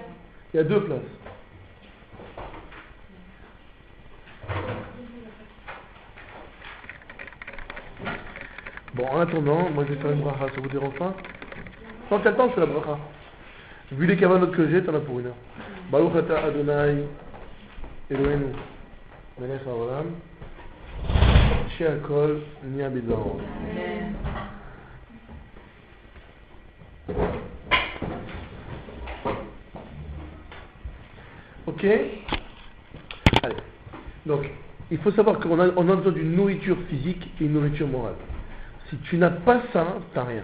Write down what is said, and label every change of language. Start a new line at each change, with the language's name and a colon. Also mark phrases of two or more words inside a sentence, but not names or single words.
French: Il y a 2 places. Bon, en attendant, moi je vais faire une bracha, ça vous dérange pas? Tant qu'à le temps, je fais la bracha. Vu les cavanotes que j'ai, t'en as pour 1 heure.
Hebrew: ברוך אתה אדוני אלוהינו מלך העולם שהכל נהיה בדברו.
French: Ok? Allez. Donc, il faut savoir qu'on a besoin d'une nourriture physique et une nourriture morale. Si tu n'as pas ça, tu n'as rien.